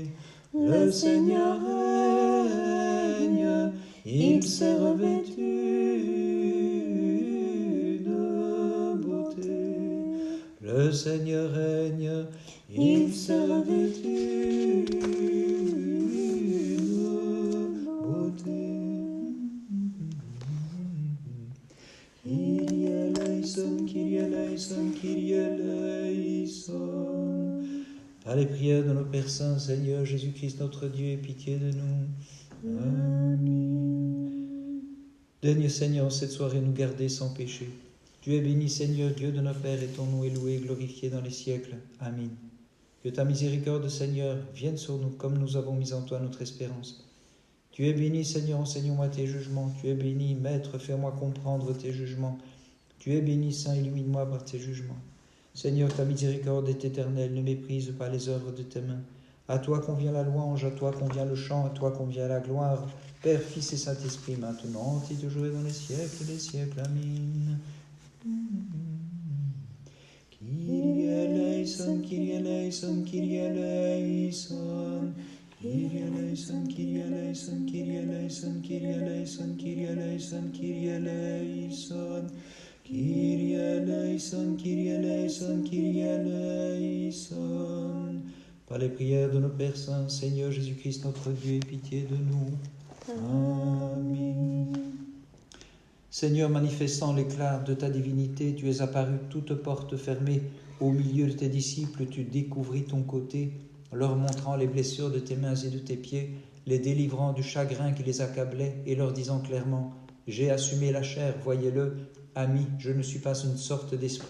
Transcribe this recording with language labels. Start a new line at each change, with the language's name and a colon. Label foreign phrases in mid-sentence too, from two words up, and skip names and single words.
French: Le Seigneur règne, il s'est revêtu de beauté. Le Seigneur règne, il s'est revêtu de beauté.
Greek: Κύριε ελέησον, Κύριε ελέησον, Κύριε ελέησον.
French: Par les prières de nos Pères Saints, Seigneur Jésus-Christ, notre Dieu, aie pitié de nous. Amen. Daigne, Seigneur, en cette soirée nous garder sans péché. Tu es béni, Seigneur, Dieu de nos Pères, et ton nom est loué et glorifié dans les siècles. Amen. Que ta miséricorde, Seigneur, vienne sur nous, comme nous avons mis en toi notre espérance. Tu es béni, Seigneur, enseigne-moi tes jugements. Tu es béni, Maître, fais-moi comprendre tes jugements. Tu es béni, Saint, illumine-moi par tes jugements. Seigneur, ta miséricorde est éternelle, ne méprise pas les œuvres de tes mains. À toi convient la louange, à toi convient le chant, à toi convient la gloire. Père, Fils et Saint-Esprit, maintenant et toujours et dans les siècles des siècles. Amen.
Greek: Κύριε ελέησον, Κύριε ελέησον, Κύριε ελέησον. Κύριε ελέησον, Κύριε ελέησον, Κύριε ελέησον, Κύριε ελέησον, Κύριε ελέησον, Κύριε ελέησον. Κύριε ελέησον, Κύριε ελέησον, Κύριε ελέησον.
French: Par les prières de nos Pères Saints, Seigneur Jésus-Christ, notre Dieu, aie pitié de nous. Amen. Seigneur, manifestant l'éclat de ta divinité, tu es apparu toute porte fermée. Au milieu de tes disciples, tu découvris ton côté, leur montrant les blessures de tes mains et de tes pieds, les délivrant du chagrin qui les accablait et leur disant clairement « J'ai assumé la chair, voyez-le, ami, je ne suis pas une sorte d'esprit.